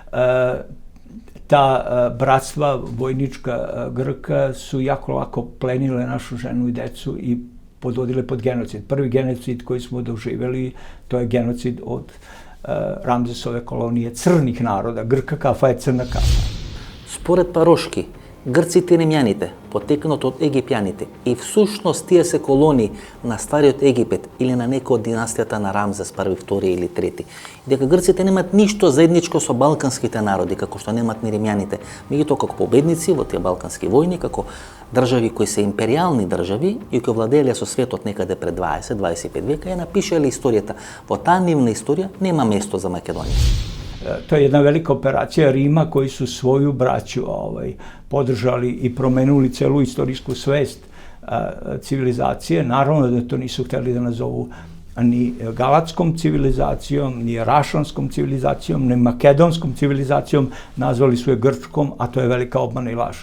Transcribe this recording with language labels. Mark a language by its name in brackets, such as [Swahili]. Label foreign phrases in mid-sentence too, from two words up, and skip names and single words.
[Serbian] Ta bratstva vojnička Grka su jako lako plenile našu ženu i decu i podvodile pod genocid. Prvi genocid koji smo doživjeli, to je genocid od Ramzesove kolonije crnih naroda. Grka kafa je crna kafa. [Macedonian] Според Парошки, грците и римјаните потекнат од египјаните и всушност тие се колонии на стариот Египет или на некој од династијата на Рамзес први, втори или трети. Дека грците немат ништо заедничко со балканските народи, како што немат ни римјаните. Меѓутоа, како победници во тие балкански војни, како држави кои се империјални држави и кои владееле со светот некаде пред 20-25 века, ја напишале историјата. Во таа нивна историја нема место за Македонија. [Serbian] To je jedna velika operacija Rima koji su svoju braću podržali i promenuli celu istorijsku svest civilizacije. Naravno da to nisu hteli da nazovu ni galatskom civilizacijom, ni rašanskom civilizacijom, ni makedonskom civilizacijom, nazvali su je grčkom, a to je velika obmana i laž.